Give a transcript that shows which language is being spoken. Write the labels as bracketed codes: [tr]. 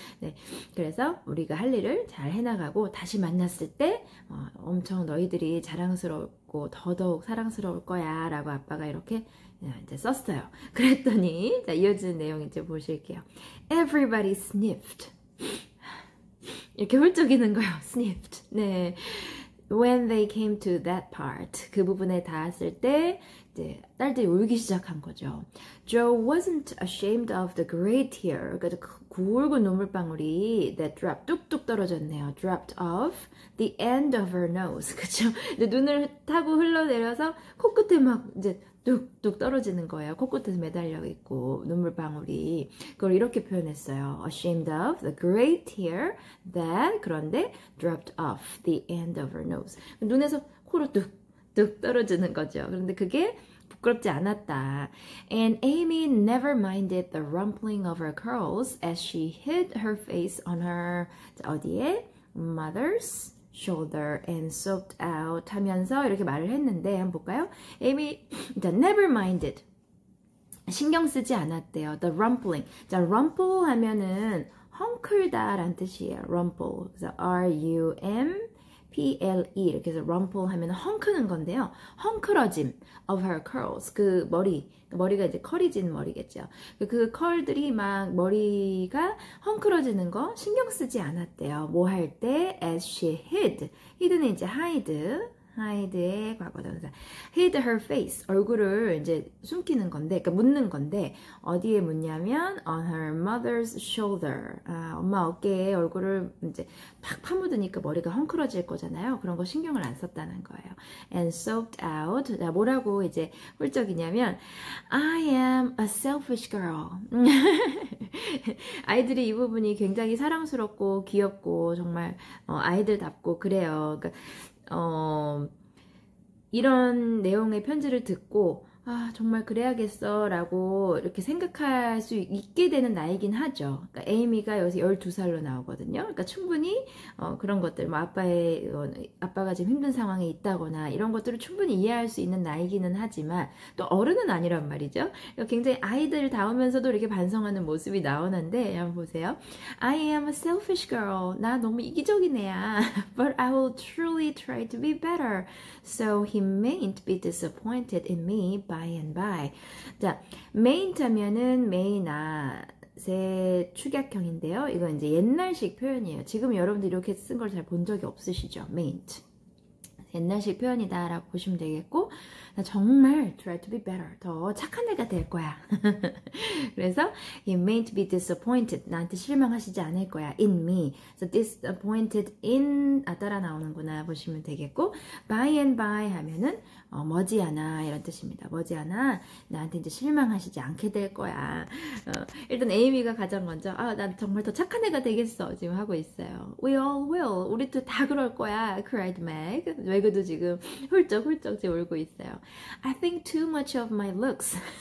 [ko] 네, 그래서 우리가 할 일을 잘 해나가고 다시 만났을 때 엄청 너희들이 자랑스럽고 더더욱 사랑스러울 거야 라고 아빠가 이렇게 이제 썼어요. 그랬더니 자, 이어지는 내용 이제 보실게요. [en] Everybody sniffed. [ko] 이렇게 훌쩍이는 거예요. [en] sniffed. 네. When they came to that part. [ko] 그 부분에 닿았을 때 이제 딸들이 울기 시작한 거죠. [en] Joe wasn't ashamed of the great tear. [ko] 그러니까 굵은 눈물방울이 [en] that dropped [ko] 뚝뚝 떨어졌네요. [en] dropped off the end of her nose. [ko] 그쵸? 눈을 타고 흘러내려서 코끝에 막 이제 뚝뚝 떨어지는 거예요. 코끝에서 매달려 있고 눈물방울이. 그걸 이렇게 표현했어요. [en] Ashamed of the great tear that [ko] 그런데 [en] dropped off the end of her nose. [ko] 눈에서 코로 뚝뚝 떨어지는 거죠. 그런데 그게 부끄럽지 않았다. [en] And Amy never minded the rumpling of her curls as she hid her face on her [ko] 어디에? [en] Mother's shoulder and sobbed out [ko] 하면서 이렇게 말을 했는데 한번 볼까요? 에이미 [en] never minded [ko] 신경 쓰지 않았대요. [en] The rumpling. [ko] 자, rumple 하면은 헝클다 라는 뜻이에요. rumple. 그래서 R-U-M P-L-E 이렇게 해서 rumple 하면 헝크는 건데요. 헝클어짐 [en] of her curls. [ko] 그 머리가 이제 컬이진 머리겠죠. 그 컬들이 막 머리가 헝클어지는 거 신경 쓰지 않았대요. 뭐 할 때? [en] As she hid는 [ko] 이제 [en] hide의 [ko] 과거동사. [en] hid her face. [ko] 얼굴을 이제 숨기는 건데, 그러니까 묻는 건데, 어디에 묻냐면, [en] on her mother's shoulder. [ko] 엄마 어깨에 얼굴을 이제 팍 파묻으니까 머리가 헝클어질 거잖아요. 그런 거 신경을 안 썼다는 거예요. [en] and soaked out. [ko] 자, 뭐라고 이제 훌쩍이냐면, [en] I am a selfish girl. [ko] 아이들이 이 부분이 굉장히 사랑스럽고 귀엽고 정말 아이들답고 그래요. 그러니까 이런 내용의 편지를 듣고 정말 그래야겠어 라고 이렇게 생각할 수 있게 되는 나이긴 하죠. 그러니까 에이미가 여기서 12살로 나오거든요. 그러니까 충분히 그런 것들, 뭐 아빠가 지금 힘든 상황에 있다거나 이런 것들을 충분히 이해할 수 있는 나이기는 하지만 또 어른은 아니란 말이죠. 굉장히 아이들다우면서도 이렇게 반성하는 모습이 나오는데 한번 보세요. [en] I am a selfish girl. [ko] 나 너무 이기적인 애야. [en] But I will truly try to be better. So he mayn't be disappointed in me by and by. [ko] 자, mayn't 하면은 may not의 축약형인데요. 이건 이제 옛날식 표현이에요. 지금 여러분들 이렇게 쓴 걸 잘 본 적이 없으시죠? [en] mayn't. [ko] 옛날식 표현이다 라고 보시면 되겠고, 나 정말 [en] try to be better. [ko] 더 착한 애가 될 거야. [en] 그래서 he mayn't be disappointed. [ko] 나한테 실망하시지 않을 거야. [en] in me. [ko] So disappointed in 따라 나오는구나 보시면 되겠고, [en] by and by [ko] 하면은 머지않아 이런 뜻입니다. 머지않아 나한테 이제 실망하시지 않게 될 거야. 일단 에이미가 가장 먼저 난 정말 더 착한 애가 되겠어 지금 하고 있어요. [en] We all will. [ko] 우리도 다 그럴 거야. [en] cried Meg. [ko] 맥도 지금 훌쩍 지금 울고 있어요. [en] I think too much of my looks.